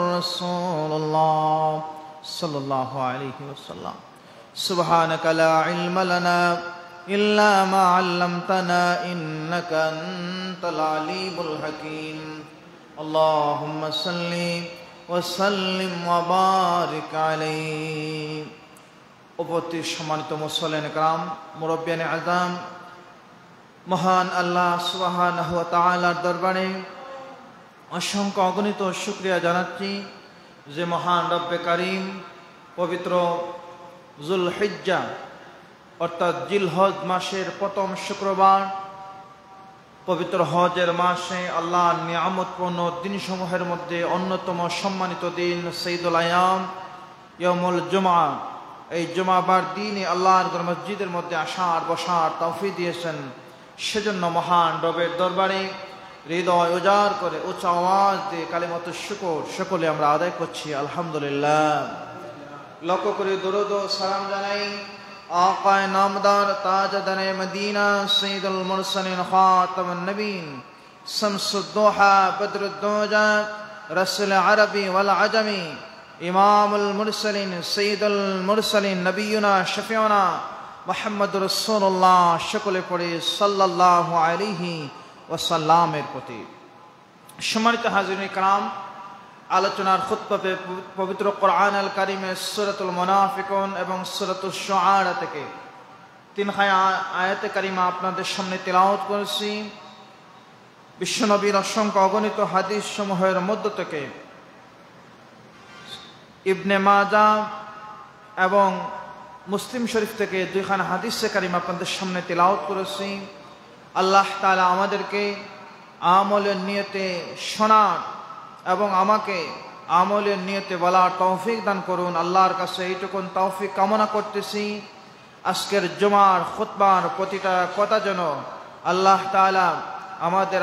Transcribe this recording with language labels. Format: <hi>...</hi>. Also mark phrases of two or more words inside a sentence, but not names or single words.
<ar>رسول الله صلى الله عليه وسلم سبحانك لا علم لنا إلا ما علمتنا إنك أنت العليم الحكيم اللهم صل وسلم وبارك عليه</ar> <bn>উপস্থিত সম্মানিত মুসল্লিন কিরাম মুরব্বিয়ানে আজম মহান আল্লাহ সুবহানাহু ওয়া তাআলার দরবারে অসংখ্য অগণিত শুকরিয়া জানাচ্ছি যে মহান রব্বে কারীম পবিত্র যুলহিজ্জা অর্থাৎ জিলহজ মাসের প্রথম শুক্রবার পবিত্র হজের মাসে আল্লাহর নিয়ামতপূর্ণ দিনসমূহের মধ্যে অন্যতম সম্মানিত দিন সঈদুল আয়াম</bn> <ar>يوم الجمعة</ar> <bn>এই জুমাবার দিনে আল্লাহর মসজিদের মধ্যে আসার বসার তৌফিক দিয়েছেন সেজন্য মহান রবের দরবারে হৃদয় উজাড় করে উচ্চ আওয়াজ দিয়ে</bn> <ar>كلمة الشكر</ar> <bn>সকলে আমরা আদায় করছি আলহামদুলিল্লাহ লক্ষ্য করে দরুদ ও সালাম জানাই আকায়ে নামদার তাজদার মদিনা</bn> <ar>سيد المرسلين خاتم النبيين شمس الضحى بدر الدجى رسول العربي والعجمي إمام المرسلين سيد المرسلين نبينا شفيعنا محمد رسول الله</ar> <bn>শকলে পড়ে</bn> <ar>صلى الله عليه</ar> <bn>ওয়াসাল্লামের প্রতি সম্মানিত হাজিরিন কিরাম আলোচনার খুতবা পবিত্র কুরআন আল কারিমের সূরাতুল মুনাফিকুন এবং সূরাতুশ শুআরা থেকে তিনখানা আয়াতে কারিমা আপনাদের সামনে তেলাওয়াত করেছি বিশ্বনবীর অসংখ্য অগণিত হাদিস সমূহের মধ্য থেকে ইবনে মাজাহ এবং মুসলিম শরীফ থেকে দুইখানা হাদিসে কারিমা আপনাদের সামনে তেলাওয়াত করেছি আল্লাহ তাআলা আমাদেরকে আমলের নিয়তে শোনার এবং আমাকে আমলের নিয়তে বলার তৌফিক দান করুন আল্লাহর কাছে এইটুকুন তৌফিক কামনা করতেছি আজকের জুমার খুতবার প্রতিটা কথা যেন আল্লাহ তাআলা আমাদের</bn>